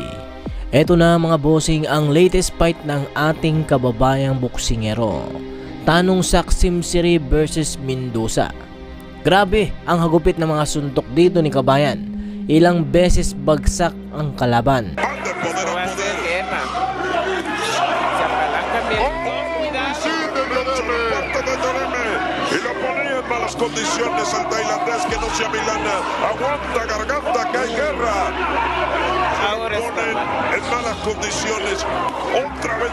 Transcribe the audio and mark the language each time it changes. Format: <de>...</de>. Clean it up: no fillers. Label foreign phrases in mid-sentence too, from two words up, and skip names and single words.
<tl>Eto na mga bossing ang latest fight ng ating kababayang boksingero, Tanong Sak Simsiri versus Mendoza. Grabe ang hagupit ng mga suntok dito ni kabayan. Ilang beses bagsak ang kalaban.</tl> <es>Malas condiciones al tailandés que no se amilana, aguanta garganta que hay guerra. Ahora ponen en malas condiciones, otra vez</es>